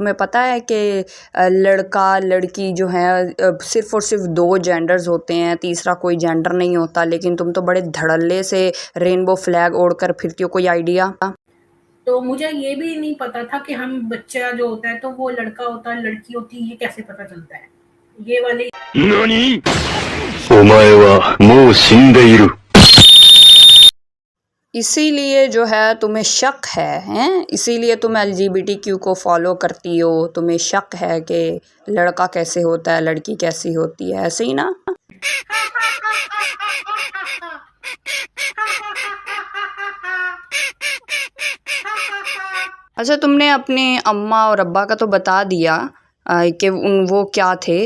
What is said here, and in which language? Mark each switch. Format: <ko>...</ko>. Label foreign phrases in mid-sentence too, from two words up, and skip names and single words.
<hi>तुम्हें पता है कि लड़का लड़की जो है सिर्फ़ और सिर्फ 2 जेंडर्स होते हैं, तीसरा कोई जेंडर नहीं होता, लेकिन तुम तो बड़े धड़ल्ले से</hi> <en>rainbow flag</en> <hi>ओढ़कर फिरती हो। कोई आइडिया? तो मुझे ये भी नहीं पता था कि हम बच्चा जो होता है तो वो लड़का होता है लड़की होती है, ये कैसे पता चलता है? ये वाली</hi> <ja>何お前はもう死んでいる。</ja> <hi>इसीलिए जो है तुम्हें शक है, हैं? इसीलिए तुम LGBTQ को फॉलो करती हो, तुम्हें शक है कि लड़का कैसे होता है, लड़की कैसी होती है, ऐसे ही ना? अच्छा, तुमने अपने अम्मा और अब्बा का तो बता दिया कि वो क्या थे।</hi>